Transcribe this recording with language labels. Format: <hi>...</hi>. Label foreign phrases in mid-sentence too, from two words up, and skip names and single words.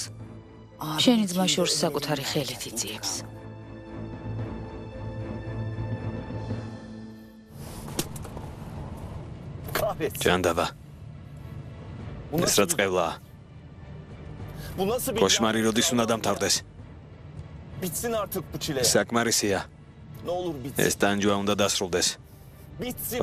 <ka>შენი ძმა შორს საკუთარი ხელით იძიებს. ჯანდაბა. ეს რა წყევლა? Koşmari როდის უნდა დამთავრდეს?</ka> <tr>Bitsin artık bu çile.</tr> <ka>საკმარისია.</ka> <tr>Ne olur bitsin.</tr> <ka>ეს ტანჯვა უნდა დასრულდეს.</ka> <tr>Bitsin.</tr>